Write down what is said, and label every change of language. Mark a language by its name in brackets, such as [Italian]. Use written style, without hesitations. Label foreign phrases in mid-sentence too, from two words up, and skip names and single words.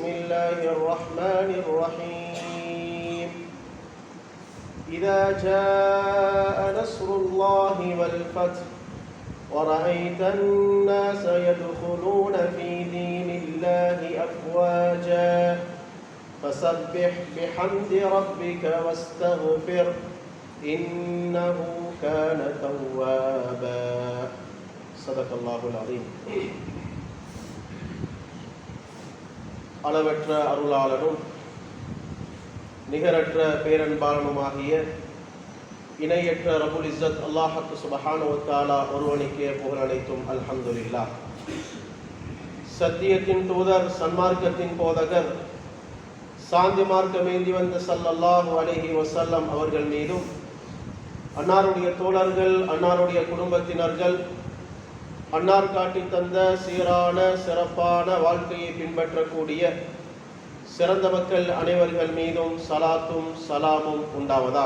[Arabic] الله الرحمن الرحيم إذا جاء نصر الله والفتح ورأيت الناس يدخلون في دين الله أفواجا فسبح بحمد ربك واستغفر إنه كان توابا صدق الله العظيم. [Tamil] அளவற்ற அருளாளனும் நிகரற்ற பேரன்பாளனுமாகிய இணையற்ற [Arabic] رب العزة الله سبحانه و تعالى [Tamil] ஒருவனுக்கே புகழ் அனைத்தும் அல்ஹம்துலில்லாஹ். சத்தியத்தின் தூதர் சன்மார்க்கத்தின் போதகர் சாந்தி மார்க்கமேந்தி வந்த [Arabic] صلى الله عليه وسلم [Tamil] அவர்கள் மீதும் அன்னாருடைய தோழர்கள் அன்னாருடைய குடும்பத்தினர்கள் அன்னார் காட்டி தந்த சீரான சிறப்பான வாழ்க்கையை பின்பற்றக்கூடிய சிறந்த மக்கள் அனைவர்கள் மீதும் சலாத்தும் சலாமும் உண்டாவதாக.